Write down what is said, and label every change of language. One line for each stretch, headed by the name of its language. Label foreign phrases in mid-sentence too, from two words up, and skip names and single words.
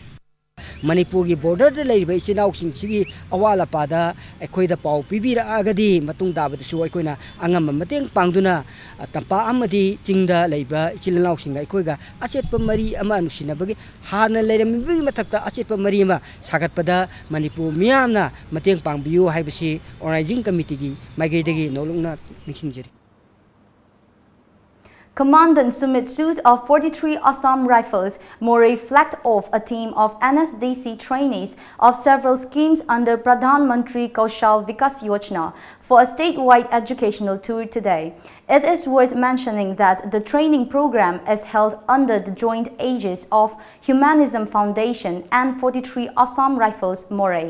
Manipuri: Manipur ki border de lei bai sinau sing sigi awala pada ekhoi da pau pibira agadi matung da badu su ekhoi na angam mateng pangduna tampa amadi chingda leiba chilanau singa ekhoi ga achet pamari ama nusina bagi hana leiram bi matakta achet pamari ma sagat pada Manipur miamna mateng pangbiu haibasi
English: organizing committee
Manipuri: gi magai degi nolongna ningsingjeri.
English: Commandant Sumit Sood of 43 Assam Rifles, Moray flagged off a team of NSDC trainees of several schemes under Pradhan Mantri Kaushal Vikas Yojana for a statewide educational tour today. It is worth mentioning that the training program is held under the joint aegis of Humanism Foundation and 43 Assam Rifles, Moray.